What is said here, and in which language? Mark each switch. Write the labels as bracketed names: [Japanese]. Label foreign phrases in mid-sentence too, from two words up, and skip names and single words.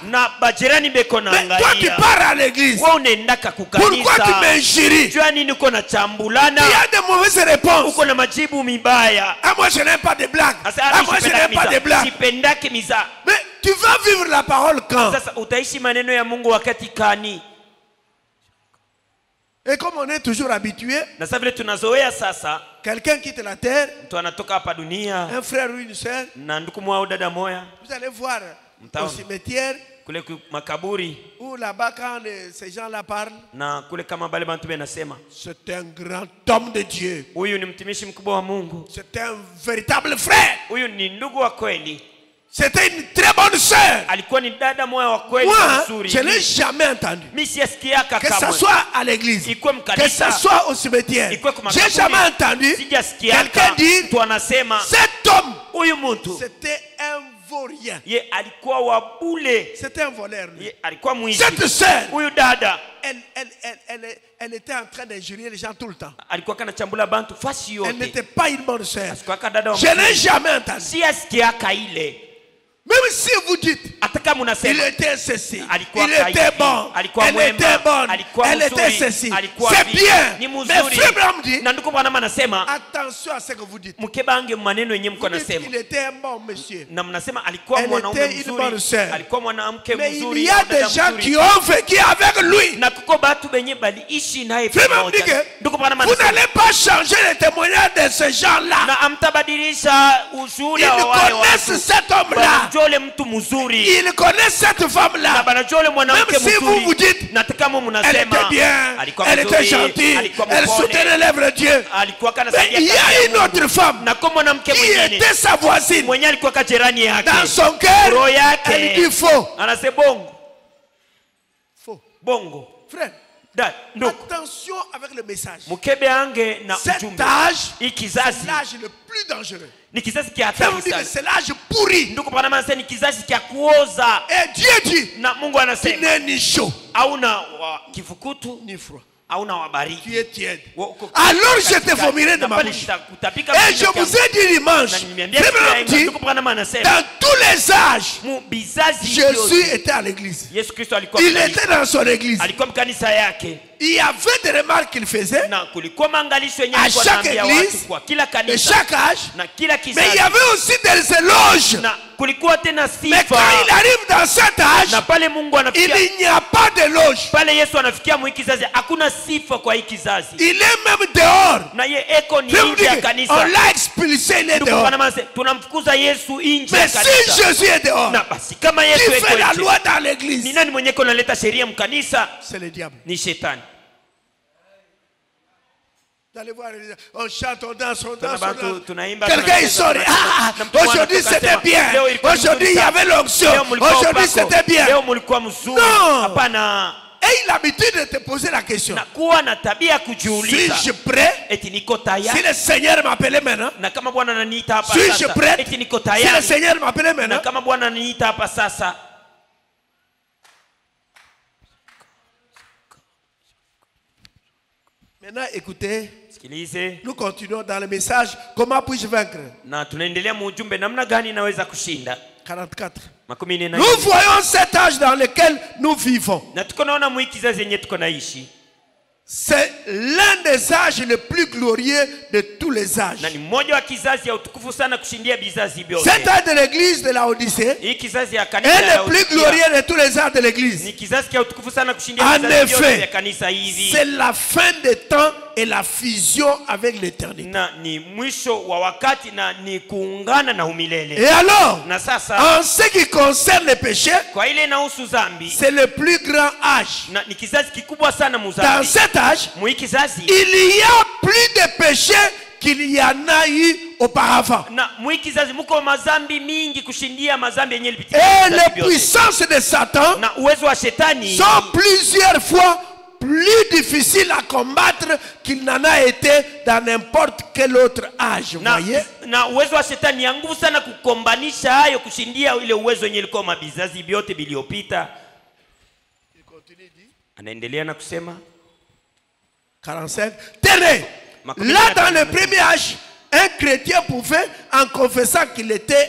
[French] Mais toi tu pars à l'église, pourquoi tu m'injuries? Tu as de mauvaises réponses. Ah, moi je n'aime pas de blagues. Ah, moi je n'aime pas de blagues. Mais tu vas vivre la parole quand? [Swahili] Sasa utaishi maneno ya Mungu wakati kani? [French] Et comme on est toujours habitué, [Swahili] Na sasa vile tunazoea sasa, [French] quelqu'un quitte la terre, [Swahili] mtu anatoka hapa dunia [French] un frère ou une soeur, [Swahili] na ndugu mwao dada moya, [French] vous allez voir [Swahili] Mtaona. [French] au cimetière, [Swahili] kule makaburi [French] où là-bas quand ces gens-là parlent, [Swahili] na kule kama bale bantu benasema, [French] c'est un grand homme de Dieu. [Swahili] huyu ni mtumishi mkubwa wa Mungu, [French] C'est un véritable frère. [Swahili] huyu ni ndugu wa kweli, [French] C'était une très bonne sœur. [Swahili] alikuwa ni dada moya wa kweli [French] Moi, [Swahili] mzuri. [French] je n'ai jamais entendu. [Swahili] Mimi siyasikiaka [French] Que ce [Swahili] kamwe, [French] soit à l'église, [Swahili] ikuwe [French] que [Swahili] mkanisa, [French] ce soit au cimetière. [Swahili] ikuwe kwa [French] J'ai [Swahili] makaburi, [French] jamais entendu [Swahili] sijasikiaka [French] quelqu'un dire [Swahili] mtu anasema [French] cet homme, [Swahili] huyu mtu [French] c'était un vaurien. [Swahili] ye alikuwa wa bule, [French] C'était un voleur. lui. [Swahili] ye alikuwa mwizi. [French] Cette sœur, [Swahili] Huyu dada [French] elle était en train d'injurier les gens tout le temps. [Swahili] alikuwa kanachambula bantu fasi [French] Elle [Swahili] yote, [French] n'était pas une bonne sœur. [Swahili] asikuwa dada wa [French] Je n'ai [Swahili] mzuri. [French] jamais entendu. [Swahili] Siyasikiaka ile, [French] Même si vous dites, [Swahili] hata kama [French] il [Swahili] unasema [French] était ceci, [Swahili] alikuwa [French] il était [Swahili] kaifi, [French] bon, [Swahili] alikuwa [French] elle [Swahili] mwema, [French] était bonne, [Swahili] alikuwa [French] elle était [Swahili] mzuri, [French] ceci. [Swahili] alikuwa [French] C'est [Swahili] hivi, [French] bien. [Swahili] ni [French] Mais [Swahili] mzuri. [French] Frère Branham dit, [Swahili] Na ndugu Branham anasema [French] attention à ce que vous dites. [Swahili] mkebange maneno yenyewe mko [French] Vous dites [Swahili] anasema, [French] qu'il était un bon monsieur. [Swahili] na mnasema alikuwa [French] Elle [Swahili] mwanaume [French] était une bonne [Swahili] mzuri, [French] sœur. [Swahili] alikuwa mwanamke [French] Mais il [Swahili] mzuri, [French] y a [Swahili] au dada [French] des gens [Swahili] mzuri. [French] qui ont vécu avec lui. [Swahili] Na kuko batu benye baliishi naye [French] Frère Branham dit [Swahili] pamoja. [French] que [Swahili] Ndugu Branham [French] vous [Swahili] anasema, [French] n'allez pas changer le témoignage de ces gens-là. [Swahili] na amtabadilisha [French] Ils [Swahili] ushuhuda wa wale [French] connaissent [Swahili] watu. [French] cet homme-là. [Swahili] Banajole mtu mzuri, [French] Ils connaissent cette [Swahili] na [French] femme-là. [Swahili] banajole mwanamke [French] Même si vous vous [Swahili] mzuri. [French] dites, [Swahili] Na kama [French] elle [Swahili] mnasema [French] était bien, [Swahili] alikuwa [French] elle était [Swahili] mzuri, [French] gentille, [Swahili] alikuwa [French] elle [Swahili] mpole, [French] soutenait l'œuvre de Dieu. [Swahili] alikuwa kana [French] Mais [Swahili] saidia [French] il y [Swahili] kazi [French] a [Swahili] ya [French] une [Swahili] Mungu. [French] autre femme [Swahili] Na kwa mwanamke [French] qui [Swahili] mwingine [French] était sa voisine. [Swahili] mwenye alikuwa kajirani yake, [French] Dans son cœur, [Swahili] roho [French] elle [Swahili] yake [French] dit faux. [Swahili] anasema bongo [French] Faux. [Swahili] bongo. [French] Frère, [Swahili] Da ndugu, [French] attention avec le message. [Swahili] mkebe ange na [French] Cet [Swahili] ujumbe. [French] âge, [Swahili] Hii [French] c'est [Swahili] kizazi [French] l'âge le plus dangereux. [Swahili] ni kizazi kia [French] Frère, [Swahili] hatari [French] on dit que [Swahili] sana. [French] c'est l'âge pourri. [Swahili] Ndugu Branham anasema ni kizazi kia kuoza, [French] Et Dieu dit, [Swahili] na Mungu [French] tu [Swahili] anasema [French] n'es ni chaud, [Swahili] hauna wa kifukutu, [French] ni froid. [Swahili] hauna wabaridi. [French] Tu es tiède. [Swahili] Uko [French] Alors je te [Swahili] katikati. [French] vomirai de [Swahili] Na [French] ma [Swahili] pale [French] bouche. [Swahili] nitakutapika [French] Et [Swahili] vinywa [French] je vous [Swahili] vyangu. [French] ai dit dimanche, [Swahili] Na nimeniambia [French] Frère [Swahili] siku ya [French] Branham dit, [Swahili] ndugu Branham anasema [French] dans tous les âges, [Swahili] mu bizazi [French] Jésus [Swahili] vyote [French] était à l'église. [Swahili] Yesu Kristo alikuwa [French] Il [Swahili] mkanisa. [French] était dans son église. [Swahili] Alikuwa mkanisa yake, [French] Il y avait des remarques qu'il faisait [Swahili] na kulikuwa maangalisho yenye [French] à [Swahili] alikuwa [French] chaque [Swahili] anaambia [French] église, [Swahili] watu kwa kila [French] de [Swahili] kanisa [French] chaque âge. [Swahili] na kila [French] Mais il y [Swahili] kizazi, [French] avait aussi des éloges. [Swahili] na kulikuwa tena [French] Mais quand il [Swahili] sifa. [French] arrive dans cet âge, [Swahili] Na pale Mungu anafikia, [French] il n'y a pas d'éloge. [Swahili] pale Yesu anafikia mu hii kizazi, hakuna sifa kwa hii kizazi, [French] Il est même dehors. [Swahili] na ye eko ni [French] Frère, [Swahili] nje ya [French] on [Swahili] kanisa. [French] l'a expulsé, il est [Swahili] Ndugu [French] dehors. [Swahili] Branham anasema tunamfukuza Yesu nje ya [French] Mais si [Swahili] kanisa. [French] Jésus est dehors, [Swahili] Na basi kama [French] qui [Swahili] Yesu [French] fait la [Swahili] eko [French] loi [Swahili] nje, [French] dans [Swahili] ni [French] l'église? [Swahili] nani mwenye kunaleta sheria mkanisa? [French] C'est le diable. [Swahili] Ni shetani. [French] Vous allez voir, on chante, on danse, on danse. [Swahili] Tuna [French] On danse. [Swahili] bantu tunaimba, [French] Quelqu'un il [Swahili] tunacheza, [French] sort. Ah, [Swahili] na mtu mmoja [French] aujourd'hui [Swahili] akasema, [French] c'était bien. [Swahili] leo ilikuwa [French] Aujourd'hui il y [Swahili] mzuri [French] avait [Swahili] sana. [French] l'onction. [Swahili] Leo mulikuwa [French] Aujourd'hui [Swahili] upako. [French] c'était bien. [Swahili] Leo mulikuwa mzuri. [French] Non. [Swahili] Hapana. [French] Et il a l'habitude de te poser la question. [Swahili] Na kuwa na tabia ya kujiuliza, [French] Suis-je prêt? [Swahili] eti niko [French] Si [Swahili] tayari? [French] le Seigneur m'appelait maintenant, [Swahili] Na kama Bwana ananiita hapa [French] suis-je [Swahili] sasa, [French] prêt? [Swahili] eti niko [French] Si le [Swahili] tayari? [French] Seigneur m'appelait [Swahili] Na [French] maintenant, [Swahili] kama Bwana ananiita hapa sasa, [French] maintenant écoutez, [Swahili] sikilize, [French] nous continuons dans le message. Comment puis-je vaincre? [Swahili] na tunaendelea mu ujumbe, namna gani naweza kushinda. [French] 44. [Swahili] Makumi nne na [French] Nous [Swahili] nne. [French] voyons cet âge dans lequel nous vivons. [Swahili] Na tuko naona mu hii kizazi yenye tuko naishi, [French] C'est l'un des âges les plus glorieux de tous les âges. [Swahili] na ni mmoja wa kizazi ya utukufu sana kushindia vizazi vyote. [French] Cet âge de l'église de la Odyssée [Swahili] Hii kizazi ya kanisa [French] est [Swahili] ya [French] le plus [Swahili] Laodikia [French] glorieux de tous les âges de l'église. [Swahili] ni kizazi cha utukufu sana kushindia [French] En [Swahili] vizazi vyote [French] effet, [Swahili] vya kanisa hivi, [French] c'est la fin des temps et la fusion avec l'éternité. [Swahili] na ni mwisho wa wakati na ni kuungana na umilele. [French] Et alors, [Swahili] Na sasa [French] en ce qui concerne le péché, [Swahili] kwa ile inahusu zambi, [French] c'est le plus grand âge. [Swahili] na ni kizazi kikubwa sana [French] Dans [Swahili] muzambi. [French] cet âge, [Swahili] Mu hii kizazi, [French] il y a plus de péchés qu'il y en a eu auparavant. [Swahili] na mu hii kizazi muko mazambi mingi kushindia mazambi yenye ilipitia [French] Et [Swahili] vizazi [French] les [Swahili] vyote. [French] puissances de Satan [Swahili] Na uwezo wa shetani [French] sont plusieurs fois plus difficiles à combattre qu'il n'en a été dans n'importe quel autre âge. Vous voyez? [Swahili] na uwezo wa shetani ya nguvu sana kukombanisha hayo kushindia ile uwezo yenye ilikuwa mabizazi vyote viliopita. Anaendelea na kusema [French] 45. Tenez, là dans le premier âge, un chrétien pouvait, en confessant qu'il était